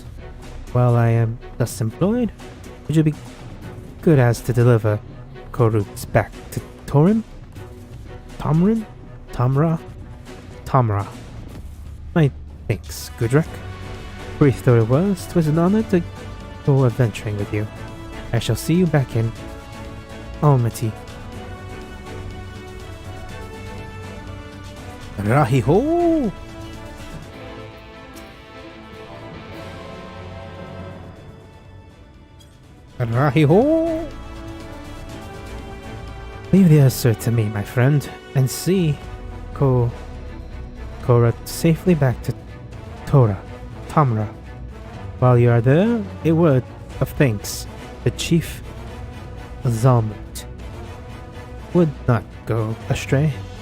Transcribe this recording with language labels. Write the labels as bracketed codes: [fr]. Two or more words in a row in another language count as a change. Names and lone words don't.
[en] While I am thus employed, would you be good as to deliver Korut's back to Torim? Tamra? My thanks, Gudrak. Brief though it was, 'twas an honor to go adventuring with you. I shall see you back in Almaty. Rahi-ho! Rahi-ho! Leave the answer to me, my friend, and see Korra safely back to Tamra. While you are there, a word of thanks. The Chief Zalmut would not go astray.